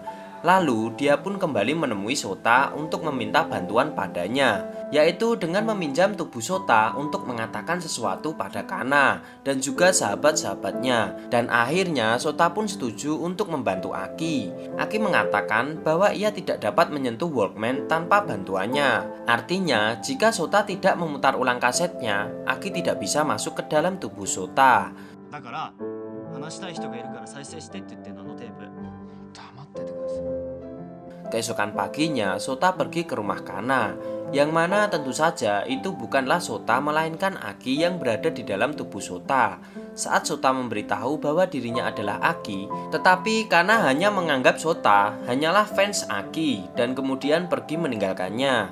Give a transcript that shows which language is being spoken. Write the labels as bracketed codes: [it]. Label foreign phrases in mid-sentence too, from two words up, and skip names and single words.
[id] Lalu dia pun kembali menemui Sota untuk meminta bantuan padanya, yaitu dengan meminjam tubuh Sota untuk mengatakan sesuatu pada Kana dan juga sahabat-sahabatnya. Dan akhirnya Sota pun setuju untuk membantu Aki. Aki mengatakan bahwa ia tidak dapat menyentuh Walkman tanpa bantuannya. Artinya, jika Sota tidak memutar ulang kasetnya, Aki tidak bisa masuk ke dalam tubuh Sota. [ja] だから話したい人がいるから再生してって言ってんの、あのテープ。黙っててください。 [id] Keesokan paginya, Sota pergi ke rumah Kana, yang mana tentu saja itu bukanlah Sota melainkan Aki yang berada di dalam tubuh Sota. Saat Sota memberitahu bahwa dirinya adalah Aki, tetapi Kana hanya menganggap Sota hanyalah fans Aki dan kemudian pergi meninggalkannya.